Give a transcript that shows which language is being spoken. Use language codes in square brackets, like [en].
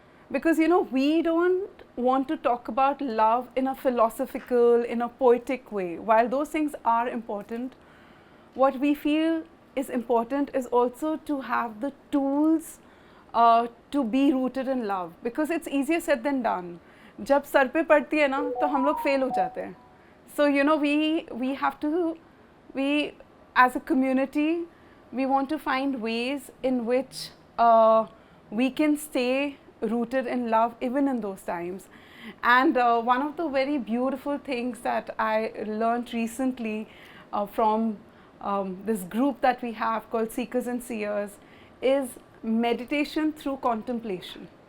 [en] Because, you know, we don't want to talk about love in a philosophical, in a poetic way. While those things are important, what we feel is important is also to have the tools to be rooted in love, because it's easier said than done. [hi] जब sir पे पड़ती है ना तो हम लोग fail हो जाते हैं. [en] So you know, we have to, we as a community, we want to find ways in which we can stay rooted in love even in those times. And one of the very beautiful things that I learned recently from this group that we have called Seekers and Seers is meditation through contemplation.